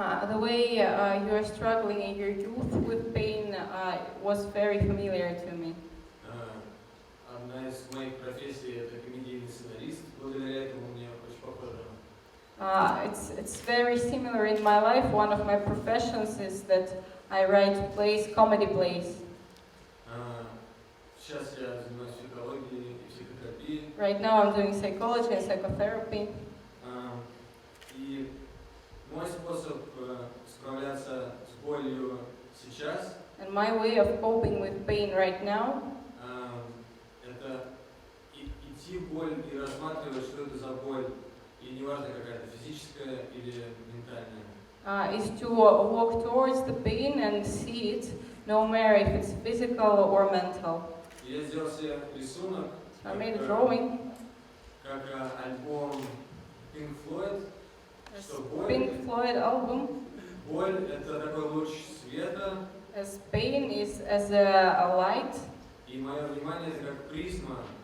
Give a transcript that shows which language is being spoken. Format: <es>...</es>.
<en>The way you are struggling in your youth with pain was very familiar to me.</en> <ru>Одна из моих профессий — это комедийный сценарист. Благодаря этому мне очень похоже.</ru> <en>It's very similar in my life. One of my professions is that I write plays, comedy plays.</en> <ru>Сейчас я занимаюсь психологией и психотерапией.</ru> <en>Right now I'm doing psychology and psychotherapy.</en> <ru>И мой способ справляться с болью сейчас —</ru> <en>And my way of coping with pain right now</en> <ru>это идти в боль и рассматривать, что это за боль. И неважно, какая-то физическая или ментальная.</ru> <en>is to walk towards the pain and see it, no matter if it's physical or mental.</en> <ru>Я сделал себе рисунок,</ru> <en>I made a drawing.</en> <ru>как альбом Pink Floyd, что боль,</ru> <en>Pink Floyd album.</en> <ru>боль — это такой луч света,</ru> <en>As pain is as a light,</en> <ru>и мое внимание — это как призма.</ru>